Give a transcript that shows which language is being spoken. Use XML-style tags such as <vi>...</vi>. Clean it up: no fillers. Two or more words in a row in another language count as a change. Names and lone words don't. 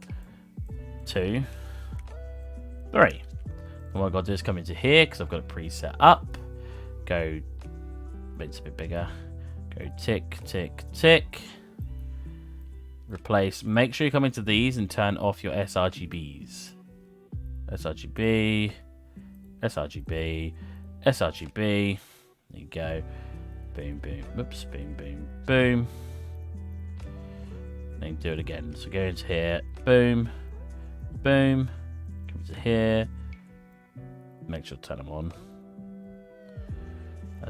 <en>2, 3. And what I've got to do is come into here because I've got it preset up. Go, it's a bit bigger. Go tick, tick, tick. Replace. Make sure you come into these and turn off your sRGBs. sRGB, sRGB, sRGB. There you go. Boom, boom, whoops, boom, boom, boom. Then do it again. So go into here. Boom, boom. Come to here. Make sure to turn them on.</en>